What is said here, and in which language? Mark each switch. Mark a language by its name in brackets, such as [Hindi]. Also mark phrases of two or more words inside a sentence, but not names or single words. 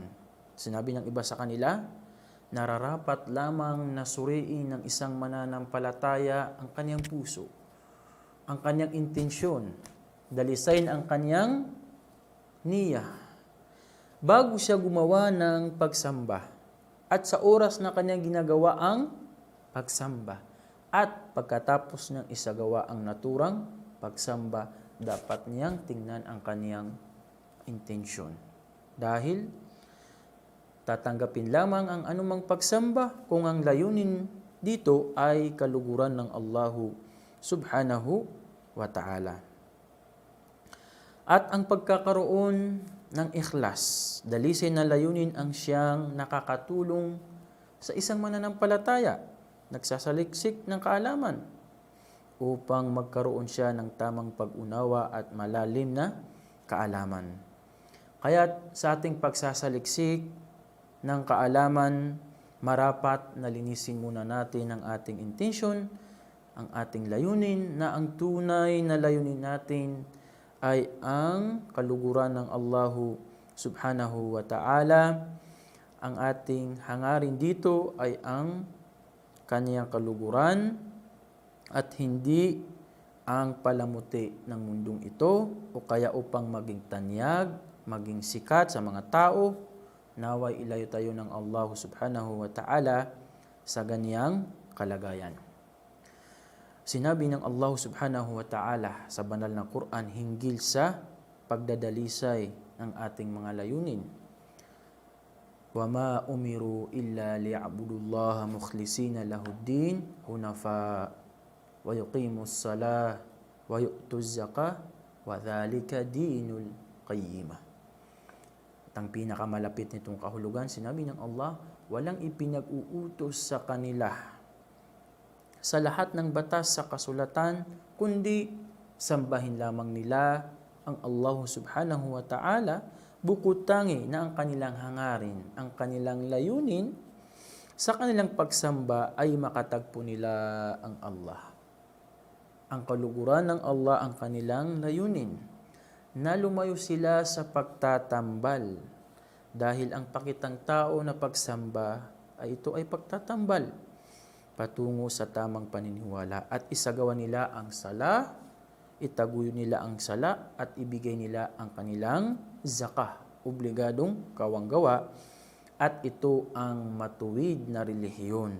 [Filipino] Sinabi ng iba sa kanila, nararapat lamang na suriin ng isang mananampalataya ang kaniyang puso, ang kaniyang intensyon, dalisayin ang kaniyang niya, bago siya gumawa ng pagsamba, at sa oras na kanyang ginagawa ang pagsamba, at pagkatapos niyang isagawa ang naturang pagsamba, dapat niyang tingnan ang kaniyang intensyon. Dahil tatanggapin lamang ang anumang pagsamba kung ang layunin dito ay kaluguran ng [Arabic] الله سبحانه وتعالى. [Filipino] At ang pagkakaroon ng ikhlas, dalisay na layunin, ang siyang nakakatulong sa isang mananampalataya, nagsasaliksik ng kaalaman, upang magkaroon siya ng tamang pag-unawa at malalim na kaalaman. Kaya't sa ating pagsasaliksik ng kaalaman, marapat na linisin muna natin ang ating intention, ang ating layunin, na ang tunay na layunin natin ay ang kaluguran ng [Arabic] الله سبحانه وتعالى. [Filipino] Ang ating hangarin dito ay ang kaniyang kaluguran at hindi ang palamuti ng mundong ito o kaya upang maging tanyag, maging sikat sa mga tao. Naway ilayo tayo ng [Arabic] الله سبحانه وتعالى [Filipino] sa ganiyang kalagayan. Sinabi ng [Arabic] الله سبحانه وتعالى [Filipino] sa banal na Quran hinggil sa pagdadalisay ng ating mga layunin. [Arabic] وَمَا أُمِرُوا إِلَّا لِيَعْبُدُوا اللَّهَ مُخْلِصِينَ لَهُ الدِّينَ حُنَفَاءَ وَيُقِيمُوا الصَّلَاةَ وَيُؤْتُوا الزَّكَاةَ وَذَلِكَ دِينُ الْقَيِّمَةِ. [Filipino] At ang pinakamalapit nitong kahulugan, sinabi ng Allah, walang ipinag-uutos sa kanila sa lahat ng batas sa kasulatan, kundi sambahin lamang nila ang [Arabic] الله سبحانه وتعالى, [Filipino] bukod tangi na ang kanilang hangarin, ang kanilang layunin, sa kanilang pagsamba ay makatagpo nila ang Allah. Ang kaluguran ng Allah ang kanilang layunin, na lumayo sila sa pagtatambal, dahil ang pakitang tao na pagsamba ay ito ay pagtatambal patungo sa tamang paniniwala at isagawa nila ang sala, itaguyo nila ang sala at ibigay nila ang kanilang zakah, obligadong kawanggawa, at ito ang matuwid na relihiyon.